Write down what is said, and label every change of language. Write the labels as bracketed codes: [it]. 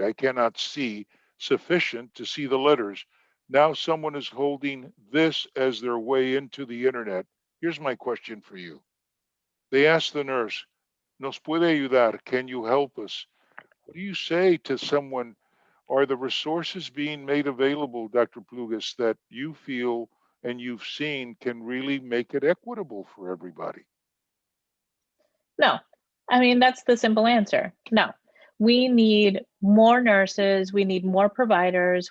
[en] I cannot see sufficient to see the letters. Now someone is holding this as their way into the internet. Here's my question for you. They asked the nurse, [es] ¿Nos puede ayudar? [en] Can you help us? What do you say to someone? Are the resources being made available, Dr. Pluguez, that you feel and you've seen can really make it equitable for everybody? No. I mean, that's the simple answer. No. We need more nurses. We need more providers.